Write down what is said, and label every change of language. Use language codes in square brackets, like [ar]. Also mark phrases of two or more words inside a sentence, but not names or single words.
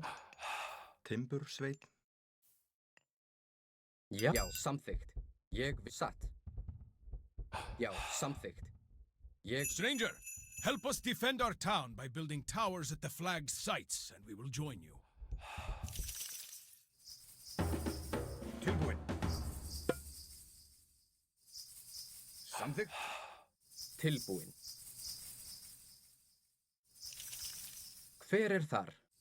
[is] Timbursveinn. Já. Já, samþykkt. Ég satt. Já, samþykkt. [en] Stranger, help us defend our town by building towers at the flag's sites, and we will join you. [is] Tilbúin. Samþykkt. Tilbúin. Hver er þar?